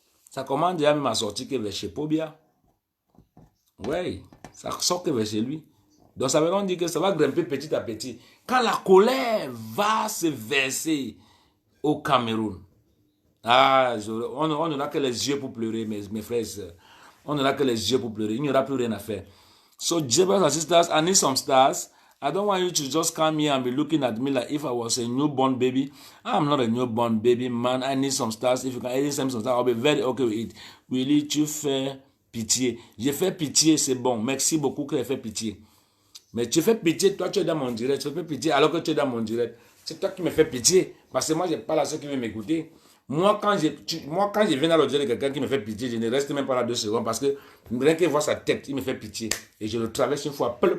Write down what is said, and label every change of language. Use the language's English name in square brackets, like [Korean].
[French] Ça commence déjà même à sortir que vers chez Pobia. Oui, ça sort que vers chez lui. Donc ça veut dire que ça va grimper petit à petit. Quand la colère va se verser au Cameroun. Ah, on n'aura que les yeux pour pleurer, mes frères et sœurs. On n'aura que les yeux pour pleurer. Il n'y aura plus rien à faire. [English] So, dear brothers and sisters, I need some stars. I don't want you to just come here and be looking at me like if I was a newborn baby. I'm not a newborn baby, man. I need some stars. If you can edit some stars, I'll be very okay with it. [French] Willy, tu fais pitié. J'ai fait pitié, c'est bon. Merci beaucoup que tu fait pitié. Mais tu fais pitié, toi tu es dans mon direct. Tu fais pitié alors que tu es dans mon direct. C'est toi qui me fais pitié. Parce que moi, je parle à ceux qui veulent m'écouter. Moi, quand je viens dans le direct de quelqu'un qui me fait pitié, je ne reste même pas là 2 secondes parce que rien que voir sa tête, il me fait pitié. Et je le traverse une fois.